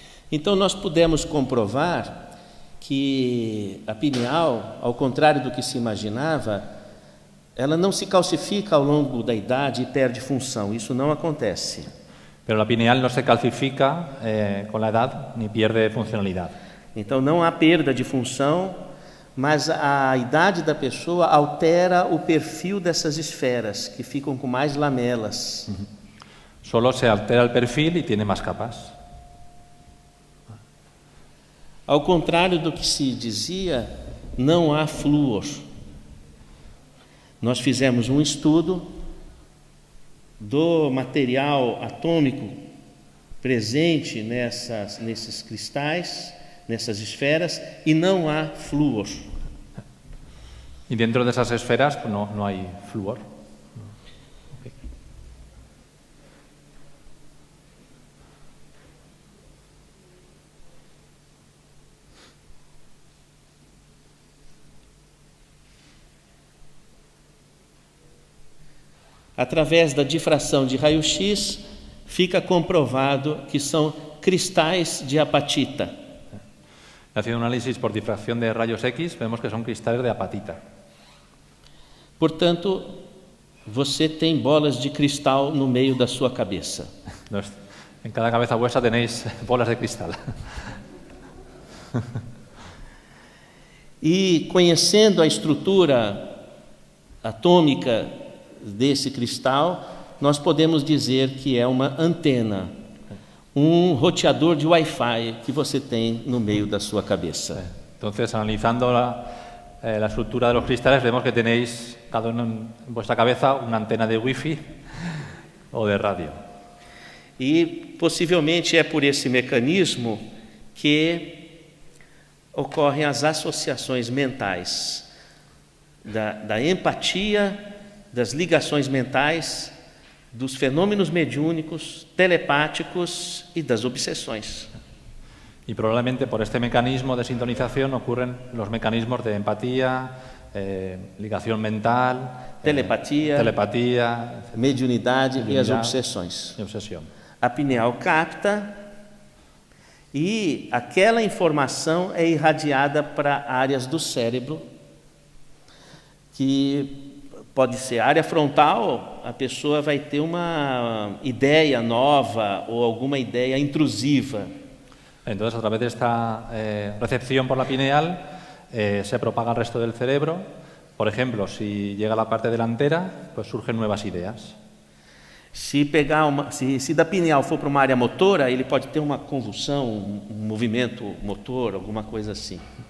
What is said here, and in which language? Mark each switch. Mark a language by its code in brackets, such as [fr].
[pt] Então nós pudemos comprovar que a pineal, ao contrário do que se imaginava, ela não se calcifica ao longo da idade e perde função. Isso não acontece. [es] Pero la pineal no se calcifica con la edad ni pierde funcionalidad. [pt] Então não há perda de função, mas a idade da pessoa altera o perfil dessas esferas, que ficam com mais lamelas. [es] Solo se altera el perfil y tiene más capas. [pt] Ao contrário do que se dizia, não há flúor. Nós fizemos um estudo do material atômico presente nesses cristais, nessas esferas, e não há flúor. [es] Y dentro de esas esferas pues no hay flúor. [pt] Através da difração de raio-x, fica comprovado que são cristais de apatita. [es] Haciendo un análisis por difracción de rayos X, vemos que son cristales de apatita. [pt] Portanto, você tem bolas de cristal no meio da sua cabeça. [es] En cada cabeza vuestra tenéis bolas de cristal. [pt] E conhecendo a estrutura atômica desse cristal, nós podemos dizer que é uma antena, um roteador de Wi-Fi que você tem no meio da sua cabeça. [es] Entonces, analizando la estructura de los cristales, vemos que tenéis cada uno en vuestra cabeza una antena de Wi-Fi o de radio. [pt] E possivelmente é por esse mecanismo que ocorrem as associações mentais, da empatia, das ligações mentais, dos fenômenos mediúnicos, telepáticos e das obsessões. [es] Y probablemente por este mecanismo de sintonización ocurren los mecanismos de empatía, ligación mental, [pt] telepatía, mediunidade e as obsessões. E obsessão. A pineal capta e aquela informação é irradiada para áreas do cérebro que pode ser área frontal, a pessoa vai ter uma ideia nova ou alguma ideia intrusiva. [es] Entonces, a través de esta recepción por la pineal, se propaga al resto del cerebro. Por ejemplo, si llega a la parte delantera, pues surgen nuevas ideas. [pt] Se da pineal for para uma área motora, ele pode ter uma convulsão, um movimento motor, alguma coisa assim.